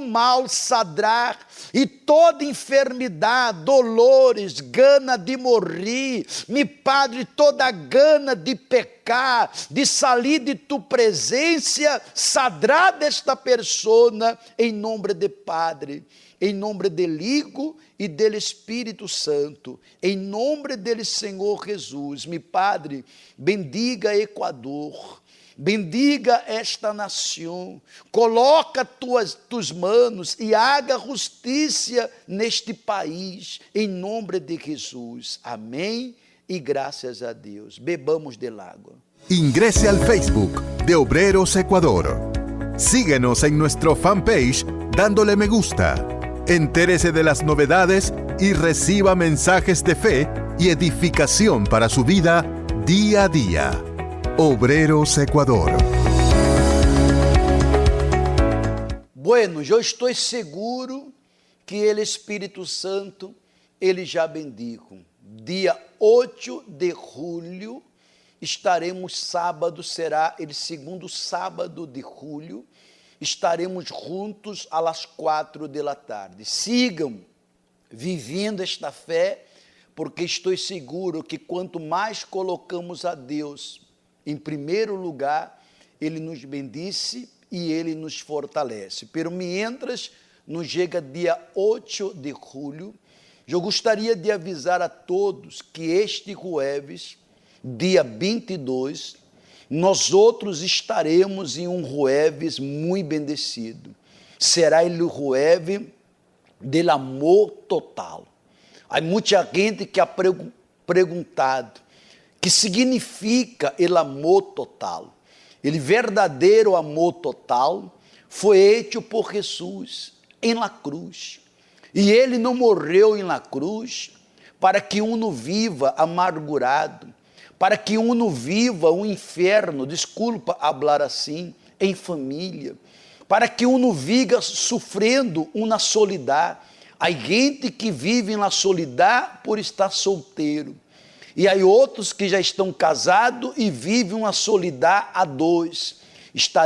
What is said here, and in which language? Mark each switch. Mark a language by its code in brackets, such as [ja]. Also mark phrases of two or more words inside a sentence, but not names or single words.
[pt] mal sadrar, e toda enfermidade, dolores, gana de morrer, meu Padre, toda gana de pecar, de sair de tu presença, sadrar desta persona, em nome de Padre, em nome [es] del Hijo [pt] e del Espírito Santo, em nome dele, Senhor Jesus. Meu Padre, bendiga Equador, bendiga esta nação, coloca [es] tus manos [pt] e haga justiça neste país, em nome de Jesus. Amém e graças a Deus. [es] Bebamos del água. Ingrese al Facebook de Obreros Ecuador. Síguenos en nuestro fanpage dándole me gusta. Entérese de las novedades y reciba mensajes de fe y edificación para su vida día a día. Obreros Ecuador. Bueno, [pt] eu estou seguro que ele, Espírito Santo, ele já bendijo. Dia 8 de julho, estaremos sábado, será o segundo sábado de julho, estaremos juntos às 4 da tarde. Sigam vivendo esta fé, porque estou seguro que quanto mais colocamos a Deus em primeiro lugar, Ele nos bendice e Ele nos fortalece. [es] Pero mientras [pt] nos chega dia 8 de julho, eu gostaria de avisar a todos que este jueves, dia 22, nós outros estaremos em um jueves muito bendecido. Será o [es] jueves del [pt] amor total. Há muita gente que ha perguntado que significa o amor total. O verdadeiro amor total foi hecho por Jesus em [es] la cruz. [pt] E ele não morreu em [es] la cruz [pt] para que uno viva amargurado, para que uno viva um inferno, desculpa falar assim, em família, para que uno viva sofrendo uma solidão. Há gente que vive na solidão por estar solteiro. E há outros que já estão casados e vivem uma solidão a 2.